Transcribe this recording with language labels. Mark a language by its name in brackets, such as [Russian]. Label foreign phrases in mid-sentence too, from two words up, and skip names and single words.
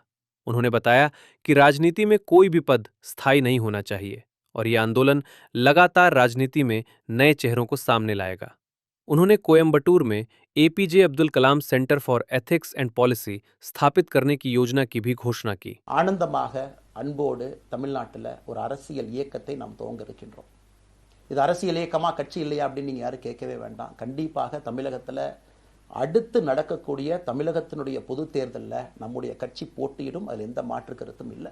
[Hindi] उन्होंने बताया कि राजनीति में कोई भी पद स्थायी नहीं होना चाहिए और यह आंदोलन लगातार राजनीति में नए चेहरों को सामने लाएगा। उन्होंने कोयम्बटूर में एपीजे अब्दुल कलाम सेंटर फॉर एथिक्स एंड पॉलिसी स्थापित करने की योजना की भी घोषणा की। [Tamil] ஆனந்தமாக அன்போடு தமிழ்நாட்டில் ஒரு அரசியல் இயக்கத்தை நாம் துவங்க இருக்கின்றோம். இது அரசியல் இயக்கமா கட்சி இல்லையா அப்படின்னு நீங்கள் யாரும் கேட்கவே வேண்டாம். கண்டிப்பாக தமிழகத்தில் அடுத்து நடக்கக்கூடிய தமிழகத்தினுடைய பொது தேர்தலில் நம்முடைய கட்சி போட்டியிடும், அதில் எந்த மாற்று கருத்தும் இல்லை.